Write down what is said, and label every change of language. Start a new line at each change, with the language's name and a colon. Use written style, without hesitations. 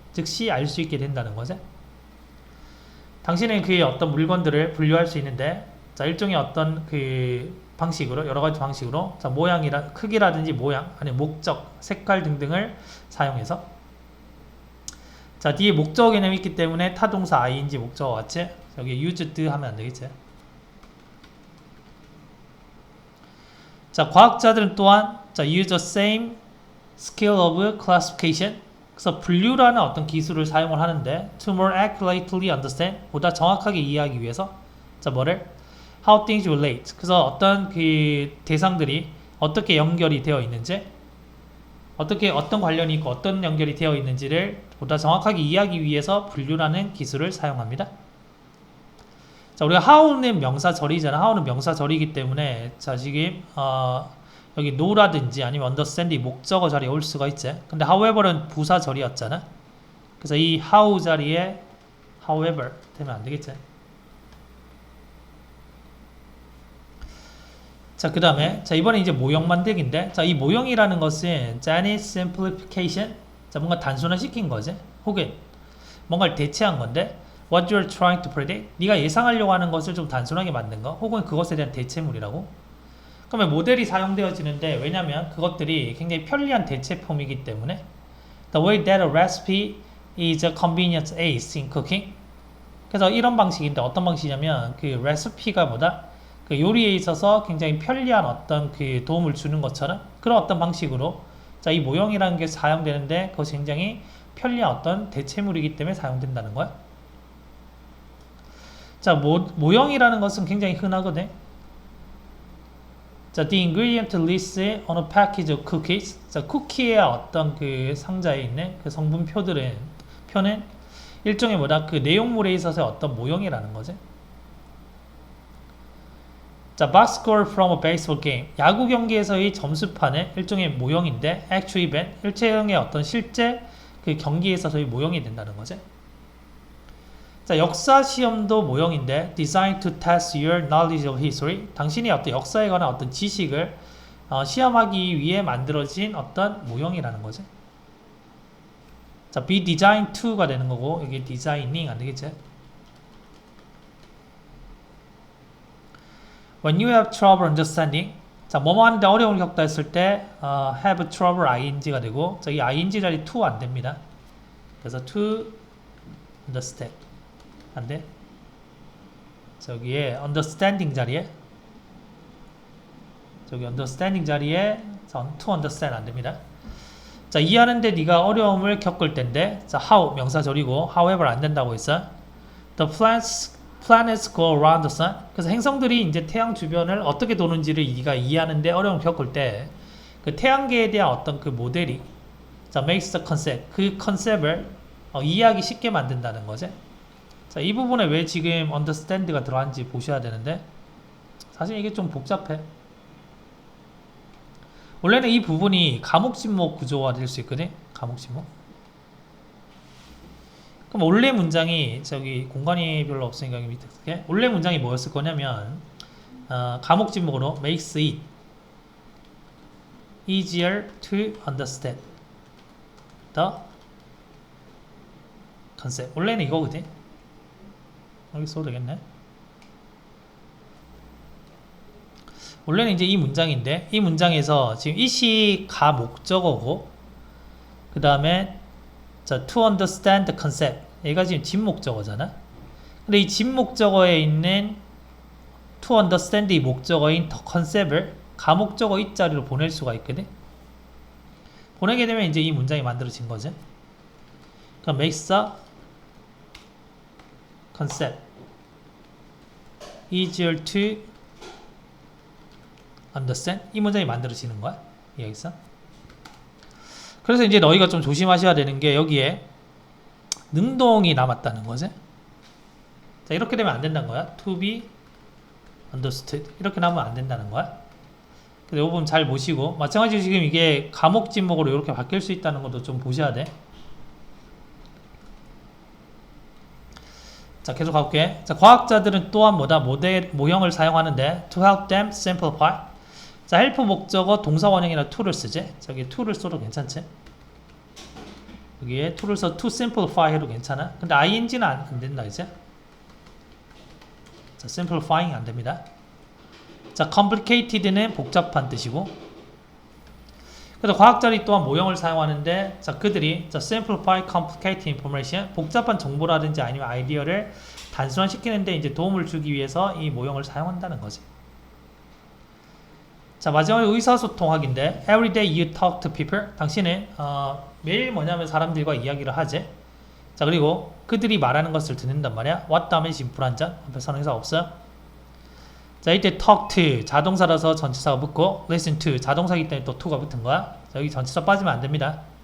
Korean: 즉시 알 수 있게 된다는 거죠. 당신은 그의 어떤 물건들을 분류할 수 있는데, 자, 일종의 어떤 그 방식으로, 여러 가지 방식으로, 자, 모양이라, 크기라든지 모양, 아니면 목적, 색깔 등등을 사용해서, 자, 뒤에 목적 개념이 있기 때문에 타동사 ing 목적어 같이, 여기 used 하면 안 되겠지. 자, 과학자들은 또한, 자,
English: use the same skill of classification.
Korean: 그래서 분류라는 어떤 기술을 사용을 하는데,
English: to more accurately understand,
Korean: 보다 정확하게 이해하기 위해서, 자, 뭐를?
English: how things relate.
Korean: 그래서 어떤 그 대상들이 어떻게 연결이 되어 있는지, 어떤 관련이 있고 어떤 연결이 되어 있는지를 보다 정확하게 이해하기 위해서 분류라는 기술을 사용합니다. 자, 우리가 how는 명사절이잖아. how는 명사절이기 때문에, 자, 지금, 여기 no라든지 아니면 understand이 목적어 자리에 올 수가 있지. 근데 however는 부사절이었잖아. 그래서 이 how 자리에 however 되면 안 되겠지. 자, 그 다음에, 자, 이번에 이제 모형 만들기인데, 자, 이 모형이라는 것은 Janet simplification, 자, 뭔가 단순화시킨 거지. 혹은 뭔가를 대체한 건데,
English: what you're trying to predict,
Korean: 네가 예상하려고 하는 것을 좀 단순하게 만든 거, 혹은 그것에 대한 대체물이라고. 그러면 모델이 사용되어지는데, 왜냐면 그것들이 굉장히 편리한 대체 폼이기 때문에,
English: the way that a recipe is a convenient ace in cooking.
Korean: 그래서 이런 방식인데, 어떤 방식이냐면 그 레시피가 뭐다? 그 요리에 있어서 굉장히 편리한 어떤 그 도움을 주는 것처럼 그런 어떤 방식으로, 자, 이 모형이라는 게 사용되는데 그것이 굉장히 편리한 어떤 대체물이기 때문에 사용된다는 거야. 자, 모형이라는 것은 굉장히 흔하거든.
English: 자, the ingredient list on a package of cookies.
Korean: 자, 쿠키의 어떤 그 상자에 있는 그 성분표는 일종의 뭐다? 그 내용물에 있어서의 어떤 모형이라는 거지.
English: 자, box score from a baseball game.
Korean: 야구 경기에서의 점수판은 일종의 모형인데,
English: actual event,
Korean: 일체형의 어떤 실제 그 경기에 있어서의 모형이 된다는 거지. 자, 역사 시험도 모형인데,
English: designed to test your knowledge of history.
Korean: 당신이 어떤 역사에 관한 어떤 지식을 시험하기 위해 만들어진 어떤 모형이라는 거지. 자, be designed to가 되는 거고, 여기 designing 안 되겠지?
English: When you have trouble understanding,
Korean: 자, 뭐뭐 하는데 어려움을 겪다 했을 때 have trouble ing가 되고, 자, 이 ing 자리 to 안 됩니다. 그래서 to understand 안 돼. 저기에 understanding 자리에, 저기 understanding 자리에 to understand 안 됩니다. 자, 이해하는데 네가 어려움을 겪을 텐데, 자, how 명사절이고 however 안 된다고 했어.
English: The planets go around the sun.
Korean: 그래서 행성들이 이제 태양 주변을 어떻게 도는지를 네가 이해하는데 어려움을 겪을 때, 그 태양계에 대한 어떤 그 모델이, 자,
English: makes the concept,
Korean: 그 컨셉을 이해하기 쉽게 만든다는 거지. 자, 이 부분에 왜 지금 understand가 들어간지 보셔야 되는데, 사실 이게 좀 복잡해. 원래는 이 부분이 가목진목 구조화 될 수 있거든. 가목진목. 그럼 원래 문장이, 저기 공간이 별로 없으니까 여기 밑에 쓸게. 원래 문장이 뭐였을 거냐면, 가목진목으로
English: makes it easier to understand the concept.
Korean: 원래는 이거거든. 여기 써도 되겠네. 원래는 이제 이 문장인데, 이 문장에서 지금 it이 가 목적어고, 그 다음에 자, to understand the concept, 얘가 지금 진목적어잖아. 근데 이 진목적어에 있는 to understand 이 목적어인 the concept을 가목적어 이 자리로 보낼 수가 있거든. 보내게 되면 이제 이 문장이 만들어진 거지.
English: 그럼 makes the concept easier to understand.
Korean: 이 문장이 만들어지는 거야. 이해했어? 그래서 이제 너희가 좀 조심하셔야 되는 게, 여기에 능동이 남았다는 거지. 자, 이렇게 되면 안 된다는 거야.
English: to be understood.
Korean: 이렇게 나오면 안 된다는 거야. 그래서 이 부분 잘 보시고, 마찬가지로 지금 이게 가목 진목으로 이렇게 바뀔 수 있다는 것도 좀 보셔야 돼. 자, 계속 가볼게. 자, 과학자들은 또한 뭐다? 모형을 사용하는데,
English: to help them simplify.
Korean: 자, 헬프 목적어 동사 원형이나 to를 쓰지. 저기 to를 써도 괜찮지. 여기에 to를 써 to simplify 해도 괜찮아. 근데 ing는 안 된다 이제. 자, simplifying 안 됩니다. 자, complicated는 복잡한 뜻이고. 그래서 과학자들이 또한 모형을 사용하는데, 자, 그들이 자,
English: simplify complicated information,
Korean: 복잡한 정보라든지 아니면 아이디어를 단순화시키는데 이제 도움을 주기 위해서 이 모형을 사용한다는 거지. 자, 마지막에 의사소통학인데,
English: every day you talk to people.
Korean: 당신은 매일 뭐냐면 사람들과 이야기를 하지. 자, 그리고 그들이 말하는 것을 듣는단 말이야. what 다음에 지금 불완전, 앞에 선행사 없어. 자, 이때 talk to 자동사라서 전치사가 붙고, listen to 자동사이기 때문에 또 to가 붙은 거야. 자, 여기 전치사 빠지면 안 됩니다.